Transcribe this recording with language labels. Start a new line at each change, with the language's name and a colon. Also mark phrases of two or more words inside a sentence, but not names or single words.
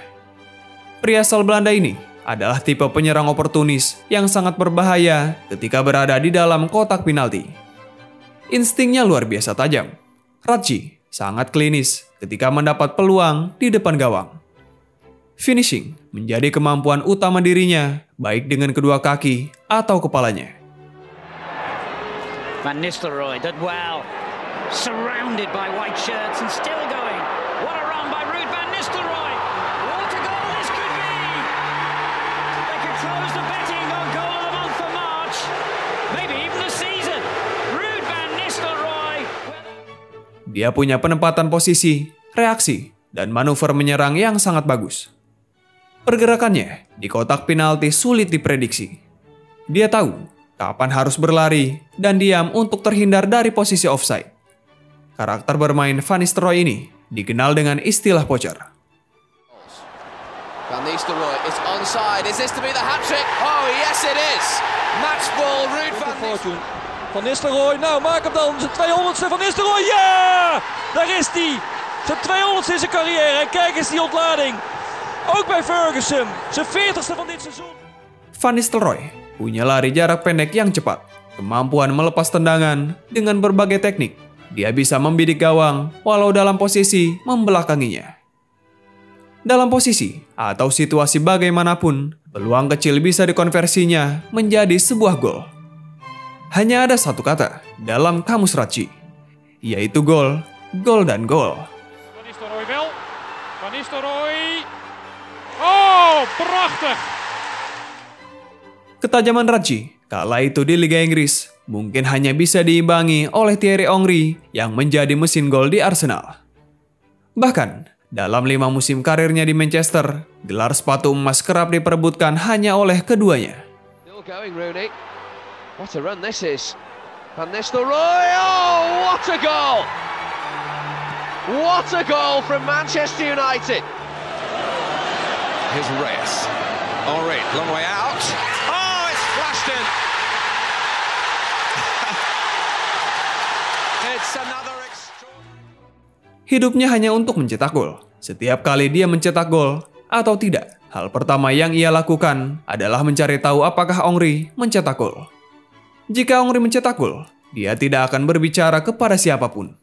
Indonesian: Pria asal Belanda ini adalah tipe penyerang oportunis yang sangat berbahaya ketika berada di dalam kotak penalti. Instingnya luar biasa tajam. Radji sangat klinis ketika mendapat peluang di depan gawang. Finishing menjadi kemampuan utama dirinya, baik dengan kedua kaki atau kepalanya.
English: Van Nistelrooy did well, surrounded by white shirts and still going. What a run by Ruud van Nistelrooy! What a goal this could be! They could close the betting on goal of the month for March, maybe even the season. Ruud van Nistelrooy.
Indonesian: Dia punya penempatan posisi, reaksi, dan manuver menyerang yang sangat bagus. Pergerakannya di kotak penalti sulit diprediksi. Dia tahu kapan harus berlari dan diam untuk terhindar dari posisi offside. Karakter bermain Van Nistelrooy ini dikenal dengan istilah pocher.
English: Van Nistelrooy is onside. Is this to be the hat-trick? Oh, yes it is. Match ball, Ruud van Nistelrooy.
Dutch: Van Nistelrooy, nou maak hem dan zijn 200ste Van Nistelrooy. Ja! Daar is hij. Zijn 200ste in zijn carrière. En kijk eens die ontlading. Ook bij Ferguson. Zijn 40ste van dit seizoen.
Indonesian: Van Nistelrooy punya lari jarak pendek yang cepat, kemampuan melepas tendangan dengan berbagai teknik. Dia bisa membidik gawang walau dalam posisi membelakanginya. Dalam posisi atau situasi bagaimanapun, peluang kecil bisa dikonversinya menjadi sebuah gol. Hanya ada satu kata dalam kamus Radji, yaitu gol, gol dan gol.
Dutch: Van Nistelrooy wel. Van Nistelrooy. Oh, prachtig!
Indonesian: Ketajaman Radji kala itu di Liga Inggris mungkin hanya bisa diimbangi oleh Thierry Henry yang menjadi mesin gol di Arsenal. Bahkan, dalam 5 musim karirnya di Manchester, gelar sepatu emas kerap diperebutkan hanya oleh keduanya.
English: Still going, Rooney. What a run this is. Van Nistelrooy, oh, what a goal! What a goal from Manchester United. Here's Reyes. Henry, long way out.
Indonesian: Hidupnya hanya untuk mencetak gol. setiap kali dia mencetak gol atau tidak, hal pertama yang ia lakukan adalah mencari tahu apakah Henry mencetak gol. Jika Henry mencetak gol, dia tidak akan berbicara kepada siapapun.